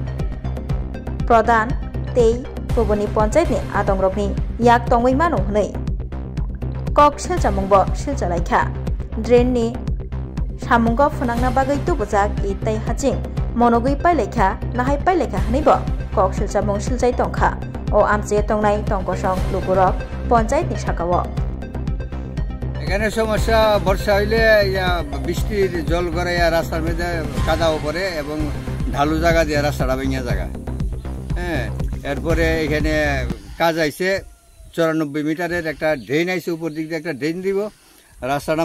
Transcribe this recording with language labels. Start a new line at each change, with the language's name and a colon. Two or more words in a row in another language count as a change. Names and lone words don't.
Kok Borok: Pradhan tei Kubuni Panchayat ni Atongrokni yak tongwai mano hnei kok siljamungbo siljalaikha drain ni samungo phunangna bagai tubujak e tai haching monogui pailaikha nahai pailaikha hneibo kok siljamung siljai tongkha o amche tongnai tongkosong Lukurog Panchayat ni sakao
Bangla: এখানে সমস্যা বর্ষা হইলে বৃষ্টির জল গড়াইয়া রাস্তার মধ্যে কাদাও পড়ে এবং ঢালু জায়গা দিয়ে রাস্তাটা ভেঙে জায়গা হ্যাঁ এরপরে এখানে কাজ আইছে 94 মিটারের একটা ড্রেন আইছে উপর দিক দিয়ে একটা ড্রেন দিব রাস্তাটা